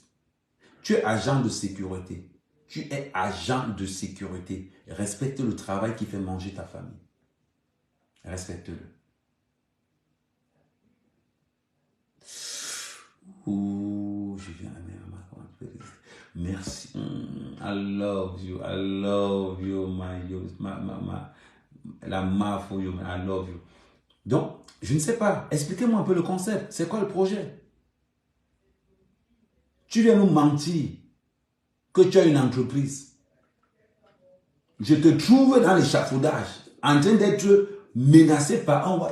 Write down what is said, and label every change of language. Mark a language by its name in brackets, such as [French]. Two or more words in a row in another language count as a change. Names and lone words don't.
[French] Tu es agent de sécurité. Tu es agent de sécurité. Respecte le travail qui fait manger ta famille. Respecte-le. Ouh, je viens à merci. [English] I love you. I love you, la ma for you, I love you. [French] Donc, je ne sais pas. Expliquez-moi un peu le concept. C'est quoi le projet? Tu viens nous mentir que tu as une entreprise. Je te trouve dans l'échafaudage, en train d'être menacé par un...